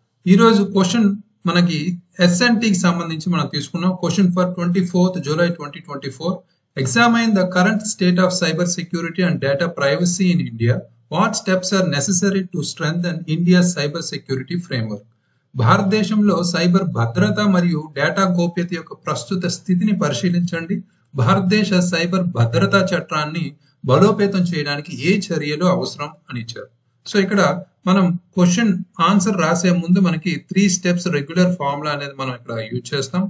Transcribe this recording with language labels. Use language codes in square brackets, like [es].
[te] ఈ రోజు క్వశ్చన్ మనకి SNT కి సంబంధించి మనం తీసుకున్నాం. [en] Question for 24th July 2024. Examine the current state of cyber security and data privacy in India. What steps are necessary to strengthen India's cyber security framework? [te] భారతదేశంలో cyber భద్రత మరియు డేటా గోప్యత యొక్క ప్రస్తుత స్థితిని పరిశీలించండి. భారతదేశ సైబర్ భద్రతా చట్టాన్ని బలోపేతం చేయడానికి ఏ చర్యలు అవసరం అని ఇచ్చారు. సో ఇక్కడ మనం క్వశ్చన్ ఆన్సర్ రాసే ముందు మనకి 3 స్టెప్స్ రెగ్యులర్ ఫార్ములా అనేది మనం ఇక్కడ యూజ్ చేస్తాం.